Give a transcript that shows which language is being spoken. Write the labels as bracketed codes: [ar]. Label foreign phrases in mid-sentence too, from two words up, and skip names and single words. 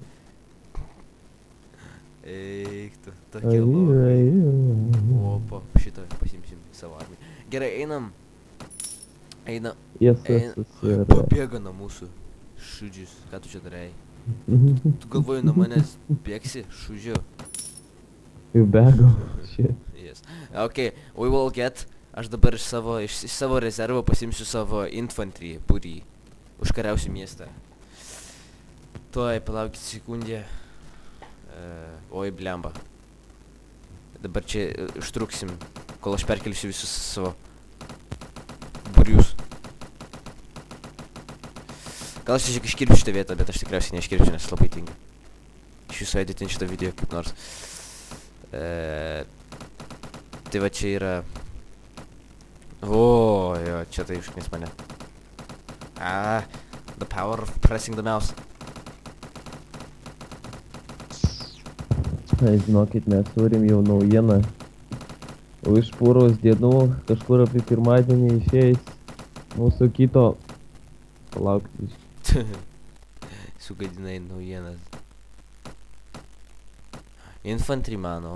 [lt] Eik tu, tokie logai. Opa, šitą pasimsim savo armiją. Gerai, einam. Pabėga nuo mūsų šūdžius. Ką tu čia darai? Tu galvoji nuo manęs bėgsi, šūdžiu. You bego. Shit. [en] Yes. Okay, we will get... [lt] Aš dabar iš savo rezervo pasimsiu savo infantry būrį. Užkariausiu miestą. Tuoj, palaukit sekundę. Oi, blemba. Dabar čia užtruksim, kol aš perkelsiu visus savo būrius. Gal aš tiesiog iškirpsiu šitą vietą, bet aš tikriausiai neiškirpsiu, nes labai tinka. Iš viso editinti šitą video kaip nors. Tai va čia yra... O, jo, čia tai užknis mane. [en] The power of pressing the mouse. [lt] Žinokit, mes turim jau naujieną. Už poros dienų kažkur apie pirmadienį išeis mūsų kito... Palaukit. Sugadinai naujienas. Infantry mano.